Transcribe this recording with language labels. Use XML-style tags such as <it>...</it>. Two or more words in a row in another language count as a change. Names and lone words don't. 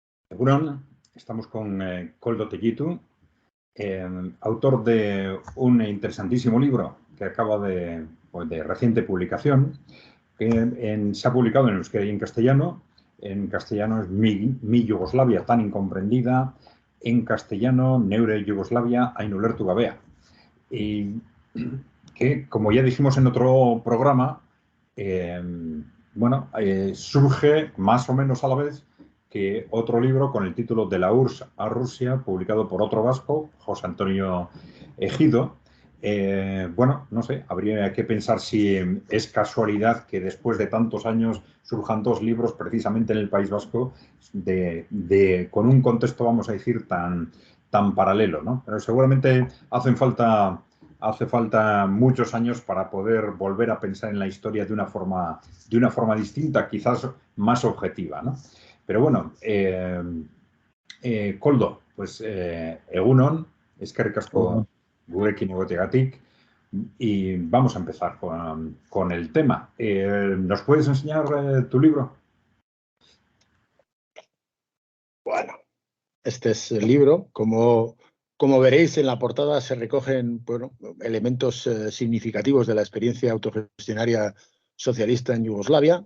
<eu>Egunon,</eu> <es>estamos con Koldo Tellitu, autor de un interesantísimo libro que acaba de reciente publicación, que se ha publicado en euskera y en castellano. En castellano es Mi Yugoslavia tan incomprendida, en castellano Neure Yugoslavia hain ulertu gabea. Y que, como ya dijimos en otro programa, surge más o menos a la vez que otro libro con el título De la URSS a Rusia, publicado por otro vasco, José Antonio Ejido. No sé, habría que pensar si es casualidad que después de tantos años surjan dos libros precisamente en el País Vasco con un contexto, vamos a decir, tan paralelo, ¿no? Pero seguramente hace falta muchos años para poder volver a pensar en la historia de una forma distinta, quizás más objetiva, ¿no? Pero bueno,</es> <eu>Koldo, pues egunon, eskerrik asko gurekin egoteagatik,</eu> <es>y vamos a empezar con el tema. ¿Nos puedes enseñar tu libro? Bueno, este es el libro. Como veréis, en la portada se recogen elementos significativos de la experiencia autogestionaria socialista en Yugoslavia.</es>